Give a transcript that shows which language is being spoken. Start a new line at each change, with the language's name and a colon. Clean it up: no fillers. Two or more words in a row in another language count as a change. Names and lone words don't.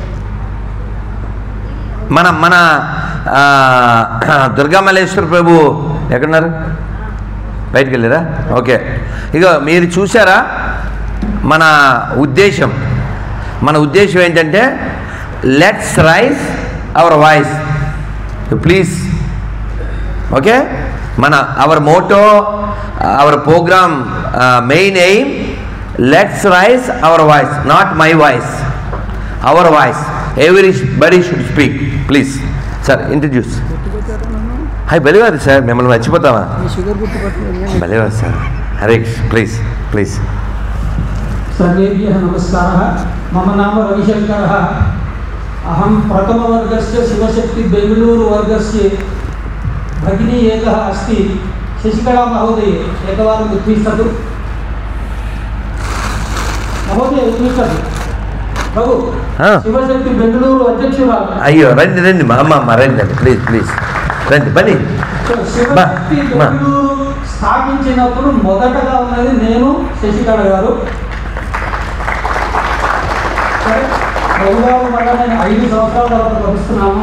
Telugu: మన దుర్గామల్లేశ్వర ప్రభు ఎక్కడున్నారు? బయటికి వెళ్ళారా? ఓకే. ఇక మీరు చూసారా మన ఉద్దేశం ఏంటంటే
English: let's raise our voice please.
Telugu: ఓకే,
English: our motto, our program, main aim, let's raise our voice, not my voice, our voice. Everybody should speak, please. Sir, introduce. Hi, Balivar sir, memang machipotama. Balivar sir, Harish, please.
Sanskrit: सर्वेभ्यः नमस्कारः. मम नाम रविशंकरः. अहं प्रथमवर्गस्य शिवशक्ति बेंगलूरु वर्गस्य भगिनी एकः अस्ति, शशिकला महोदय. एकवारम् उत्तिष्ठतु महोदय, उत्तिष्ठतु.
Telugu: प्रभु शिवशक्ति बेंगलूरु अध्यक्षुराలు. అయ్యో రండి మా అమ్మ రండి ప్లీజ్ రండి బని. శివశక్తి బెంగళూరు స్థాపించినప్పుడు మొదటగా ఉన్నది నేను, శశికళ గారు. ప్రభుగారు మళ్ళీ నేను 5 సంవత్సరాల తర్వాత కలుస్తున్నాము.